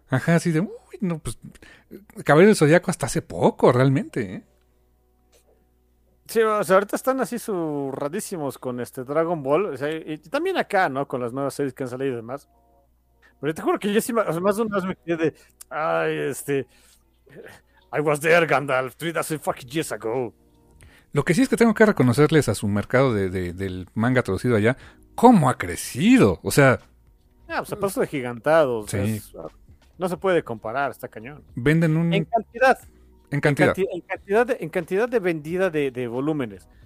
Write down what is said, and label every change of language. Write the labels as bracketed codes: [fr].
[es] Ajá, así de, uy, no, pues, Caballero del Zodíaco hasta hace poco, realmente, ¿eh? Sí, o sea, ahorita están así surradísimos con Dragon Ball, o sea, y también acá, ¿no? Con las nuevas series que han salido y demás. Pero te juro que yo sí, más de una vez me quedé de, [en] I was there, Gandalf, 3,000 fucking years ago. [es] Lo que sí es que tengo que reconocerles a su mercado del manga traducido allá, cómo ha crecido. O sea, pues a paso de gigantados. Sí. No se puede comparar, está cañón. Venden un... En cantidad de vendida de volúmenes.